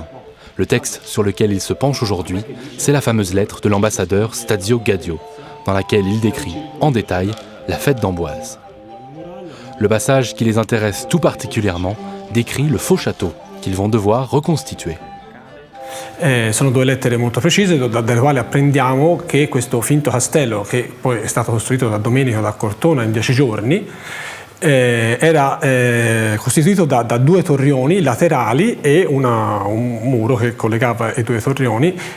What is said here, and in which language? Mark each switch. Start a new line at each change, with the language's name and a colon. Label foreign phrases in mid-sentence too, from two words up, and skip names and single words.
French: Le texte sur lequel ils se penchent aujourd'hui, c'est la fameuse lettre de l'ambassadeur Stazio Gadio, dans laquelle il décrit en détail la fête d'Amboise. Le passage qui les intéresse tout particulièrement décrit le faux château qu'ils vont devoir reconstituer.
Italian: Sono due lettere molto precise dalle quali apprendiamo che questo finto castello, che poi è stato costruito da Domenico da Cortona in 10 giorni, era costituito da due torrioni laterali e un muro che collegava i due torrioni